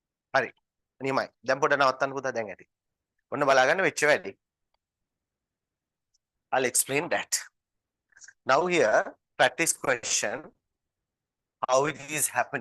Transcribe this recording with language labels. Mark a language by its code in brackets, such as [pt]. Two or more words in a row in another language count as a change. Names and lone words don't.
[si] හරි. නියමයි. දැන් පොඩ නවත්තන්න පුතා දැන් ඇති. ඔන්න බලාගන්න වෙච්ච වැඩි. [en] I'll explain that. Now here, practice question, how it is happening.